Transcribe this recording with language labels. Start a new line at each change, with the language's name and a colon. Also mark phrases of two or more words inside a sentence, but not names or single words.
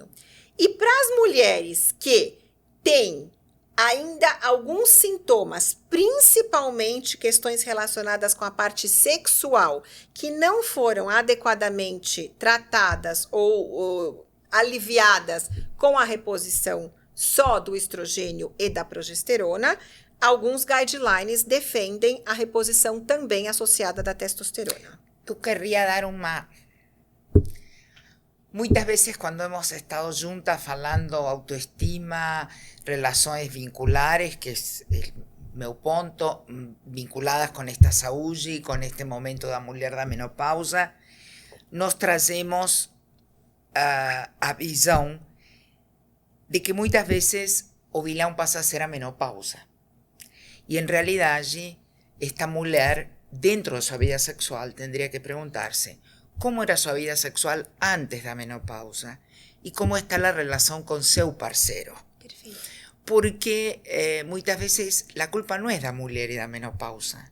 Portuguese: E para as mulheres que têm ainda alguns sintomas, principalmente questões relacionadas com a parte sexual, que não foram adequadamente tratadas ou aliviadas com a reposição só do estrogênio e da progesterona, alguns guidelines defendem a reposição também associada da testosterona. Eu querría dar uma... Muitas vezes quando
Spanish: hemos estado
Portuguese: juntas falando autoestima, relações vinculares,
Spanish: que es el
Portuguese: meu ponto,
Spanish: vinculadas con esta
Portuguese: saúde,
Spanish: con este momento
Portuguese: da mulher da menopausa, nós trazemos a visão de que muitas vezes o vilão passa a ser a menopausa.
Spanish: Y en realidad esta mujer, dentro de su vida sexual, tendría que preguntarse cómo era su vida sexual antes de la menopausa y cómo está la relación con su parcero.
Portuguese: Perfeito.
Spanish: Porque muchas veces la culpa no es de la mujer y de la menopausa.